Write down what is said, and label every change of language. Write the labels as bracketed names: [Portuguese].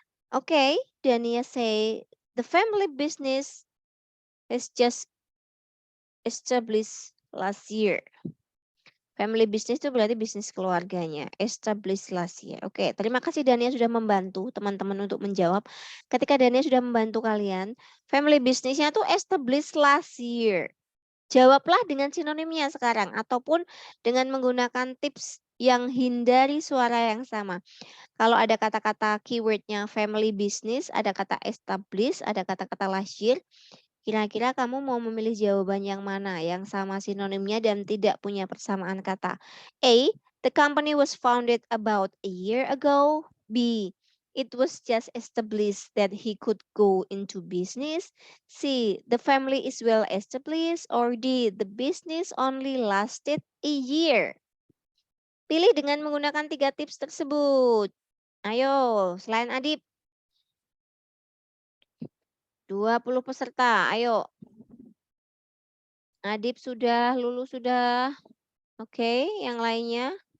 [English] Okay, Dania say, the family business is just established last year. [Indonesian] Family business itu berarti bisnis keluarganya. [English] Established last year. [Indonesian] Oke, terima kasih Dania sudah membantu teman-teman untuk menjawab. Ketika Dania sudah membantu kalian, family businessnya tuh [English] established last year. [Indonesian] Jawablah dengan sinonimnya sekarang ataupun dengan menggunakan tips yang hindari suara yang sama. Kalau ada kata-kata keywordnya family business, ada kata established, ada kata-kata last year. Kira-kira kamu mau memilih jawaban yang mana? Yang sama sinonimnya dan tidak punya persamaan kata. A. [English] The company was founded about a year ago. B. It was just established that he could go into business. C. The family is well established. Or D. The business only lasted a year. [Indonesian] Pilih dengan menggunakan 3 tips tersebut. Ayo, selain Adib. 20 peserta, ayo. Adib sudah, Lulu sudah. Oke, yang lainnya.